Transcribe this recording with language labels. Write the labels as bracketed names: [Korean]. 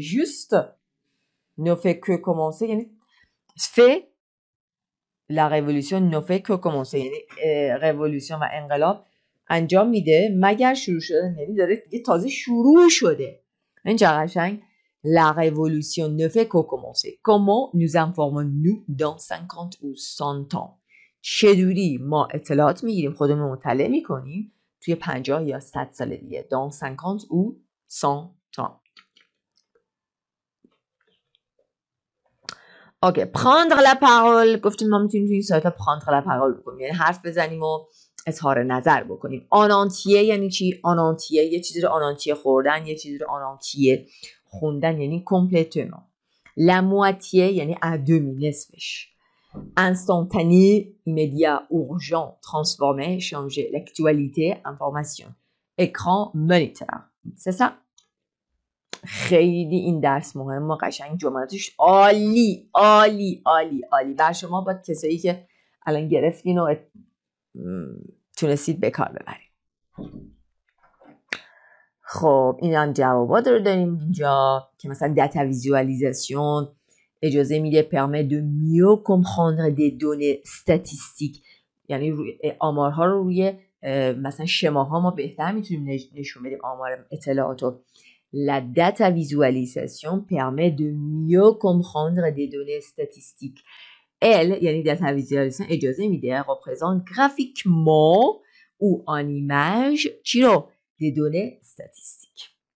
[French] juste ne fait que commencer [Persian] یعنی [French] fait. La révolution ne fait que commencer، [Persian] یعنی revolution و انقلاب انجام میده مگر شروع شده، یعنی داره دیگه تازه شروع شده. این چقدر قشنگ. [French] La révolution ne fait que commencer. Comment nous informons-nous dans 50 ou 100 ans؟ [Persian] چجوری ما اطلاعات میگیریم، خودمون مطلع میکنیم توی 50 یا 100 سال دیگه. [French] dans 50 ou 100 ans. [Persian] اوکی. [French] prendre la parole، [Persian] گفتیم ما میتونیم توی این سایت ها prendre la parole بکنیم، یعنی حرف بزنیم و اظهار نظر بکنیم. [French] en entier [Persian] یعنی چی؟ en entier یه چیزی رو en entier خوردن، یه چیزی رو en entier خوندن، یعنی [French] complètement. la moitié [Persian] یعنی [French] à demi، [Persian] نصفش. [French] instantané، immédiat، urgent، transformer، changer. l'actualité، information. écran moniteur. c'est ça؟ [Persian] خیلی این درس مهمه، قشنگ جملاتش عالی عالی عالی عالی. بر شما با کسایی که الان گرفتین و تونستید به کار ببرید. خب این هم جوابات رو داریم اینجا که مثلا data visualisation اجازه میده [French] permet de mieux comprendre des données statistiques، [Persian] یعنی آمارها رو روی مثلا شماها ما بهتر میتونیم نشون بدیم، آمار اطلاعاتو. [French] La data visualisation permet de mieux comprendre des données statistiques. Elle, [Persian] یعنی [French] data visualisation [Persian] اجازه میده [French] représente graphiquement ou en image [Persian] چی رو؟ [French] des données statistiques.